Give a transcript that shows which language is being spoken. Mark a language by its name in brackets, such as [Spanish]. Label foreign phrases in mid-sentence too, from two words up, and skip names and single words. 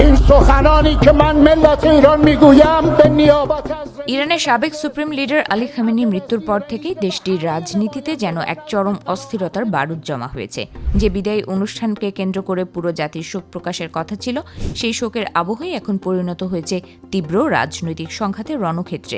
[Persian] سخنانی که من ملت ایران میگویم به نیابت از [Bangla] ইরানের সাবেক [English] supreme leader [Bangla] আলী খামেনি মৃত্যুর পর থেকেই দেশটির রাজনীতিতে যেন এক চরম অস্থিরতার বারুদ জমা হয়েছে। যে বিদায়ী অনুষ্ঠানকে কেন্দ্র করে পুরো জাতির শোক প্রকাশের কথা ছিল, সেই শোকের আবহই এখন পরিণত হয়েছে তীব্র রাজনৈতিক সংঘাতের রণক্ষেত্রে।